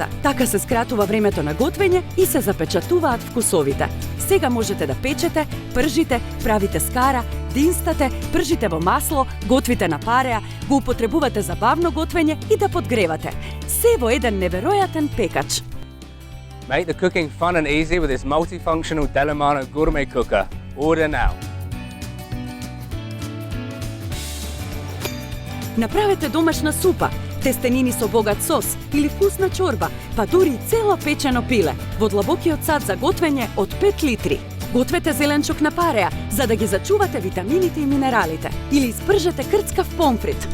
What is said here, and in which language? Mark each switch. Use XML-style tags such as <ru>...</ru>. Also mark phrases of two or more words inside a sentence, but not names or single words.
<mk>Така се скратува времето на готвење и се запечатуваат вкусовите. Сега можете да печете, пржите, правите скара, динстате, пржите во масло, готвите на пареа, го употребувате за бавно готвење и да подгревате. Се во еден неверојатен пекач.</mk> <en>Make the cooking fun and easy with this multifunctional Delimano gourmet cooker. Order now.</en> <mk>Направете домашна супа, тестенини со богат сос или вкусна чорба, па дури и цело печено пиле во длабокиот сад за готвење од 5 литри. Гответе зеленчук на пареа за да ги зачувате витамините и минералите или испржете крцкав помфрит.</mk>